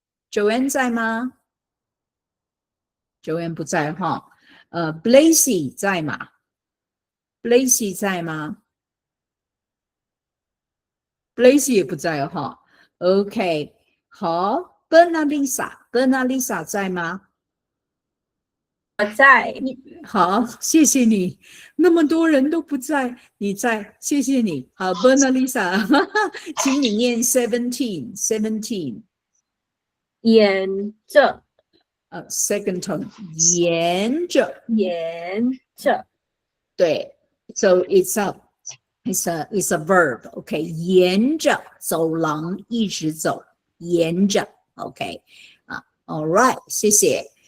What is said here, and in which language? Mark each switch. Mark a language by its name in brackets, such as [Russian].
[Chinese] Joanne 在吗 Joanne 不在哈Blazy 在吗 Blazy 在吗 Blazy 也不在哈 OK 好 Bernalisa 在吗在好，谢谢你。那么多人都不在，你在，谢谢你。好 ，Berna Lisa，请你念 seventeen。沿着 [English] second tone， [Chinese] 沿着，对。 [English] So it's a verb. [Chinese] OK， 沿着走廊一直走，沿着。 [English] OK， all right， 谢谢。